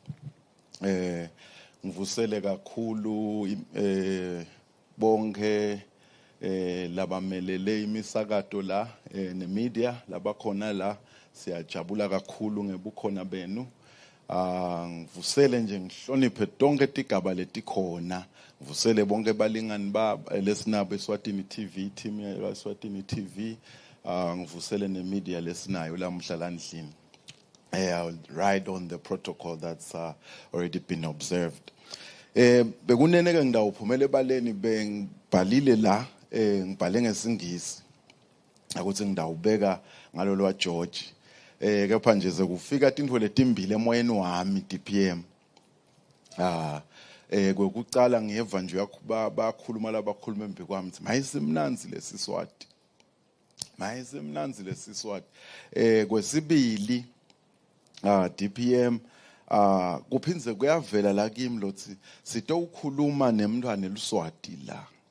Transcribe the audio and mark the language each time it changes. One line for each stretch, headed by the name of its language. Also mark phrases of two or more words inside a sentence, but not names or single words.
Swati: ngivusele kakhulu bonke labamelele imisakato la nemedia labakhona la siyajabula kakhulu ngebukhona benu ngivusele nje ngihloniphe tonke tigaba letikhona ngivusele bonke balingani lesinabo eSwatini TV team ya eSwatini TV ngivusele nemedia lesinayo lamhla landlini
English: I'll ride on the protocol that's already been observed
Swati: bekunene ke ngidawuphumela ebaleni bengibhalile la ngibhale ngesingisi ukuthi ngidawubeka ngalolu wa George kepha nje sekufika intwe letimbili emoyeni wami DPM kwekucala ngiyeva nje bakhuluma labakhuluma embi kwami ukuthi mayisimnanzi lesiswati mayisimnanzi lesiswati kwesibili DPM kuphindze kuyavela la kimi lothi sitowukhuluma nemntwana eliswati la